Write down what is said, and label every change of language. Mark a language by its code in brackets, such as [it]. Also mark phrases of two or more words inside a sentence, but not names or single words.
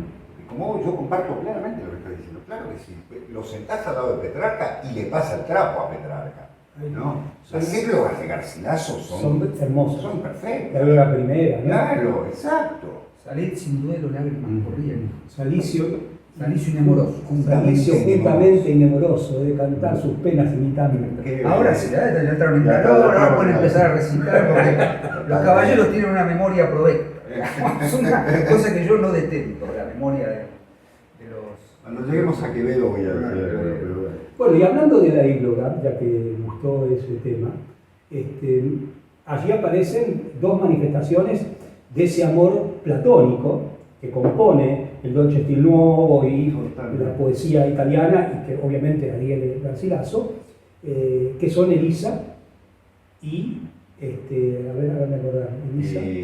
[es] Y como yo comparto plenamente lo que está diciendo, claro que sí, lo sentás al lado de Petrarca y le pasa el trapo a Petrarca. ¿no? Las églogas de Garcilaso son hermosas. son perfectas. La égloga primera, ¿no? Claro, exacto. Salid sin duelo, lágrimas corrían. Salicio, Salicio inamoroso. Salicio juntamente inamoroso, de cantar sus penas imitando. Ahora sí, ya entraron en calor, ahora pueden empezar a recitar porque los caballeros tienen una memoria provecta. Es una cosa que yo no detento, la memoria de los... Cuando lleguemos a Quevedo voy a decir algo, pero bueno. Bueno, y hablando de la égloga, ya que gustó ese tema, allí aparecen dos manifestaciones de ese amor platónico que compone el Dolce Stil Nuovo y la poesía italiana, y que obviamente Ariel Garcilaso, que son Elisa y, a ver, háganme acordar, Elisa.